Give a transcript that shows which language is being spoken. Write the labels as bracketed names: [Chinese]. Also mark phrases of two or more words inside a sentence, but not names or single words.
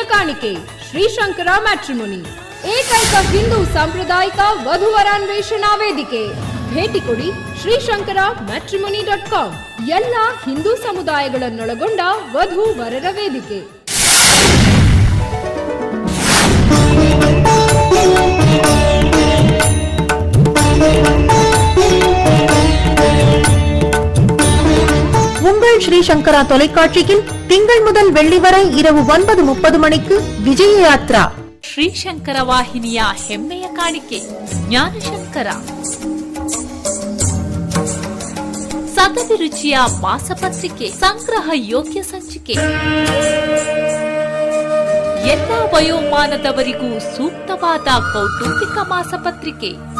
[Kannada] ಕಾಣಿಕೆ ಶ್ರೀಶಂಕರ ಮ್ಯಾಟ್ರಿಮೋನಿ, ಏಕೈಕ ಹಿಂದೂ ಸಾಂಪ್ರದಾಯಿಕ ವಧುವರಾನ್ವೇಷಣಾ ವೇದಿಕೆ. ಭೇಟಿ ಕೊಡಿ ಶ್ರೀಶಂಕರ matrimony.com. ಎಲ್ಲ ಹಿಂದೂ ಸಮುದಾಯಗಳನ್ನೊಳಗೊಂಡ ವಧು ವರರ ವೇದಿಕೆ. [Tamil] உங்கள் ஸ்ரீசங்கரா தொலைக்காட்சியில் திங்கள் முதல் வெள்ளி வரை இரவு 9:30 மணிக்கு விஜய யாத்ரா. [Kannada] ಶ್ರೀಶಂಕರ ವಾಹಿನಿಯ ಹೆಮ್ಮೆಯ ಕಾಣಿಕೆ ಜ್ಞಾನಶಂಕರ. ಸದಭಿರುಚಿಯ ಮಾಸಪತ್ರಿಕೆ, ಸಂಗ್ರಹ ಯೋಗ್ಯ ಸಂಚಿಕೆ, ಎಲ್ಲ ವಯೋಮಾನದವರಿಗೂ ಸೂಕ್ತವಾದ ಕೌಟುಂಬಿಕ ಮಾಸಪತ್ರಿಕೆ.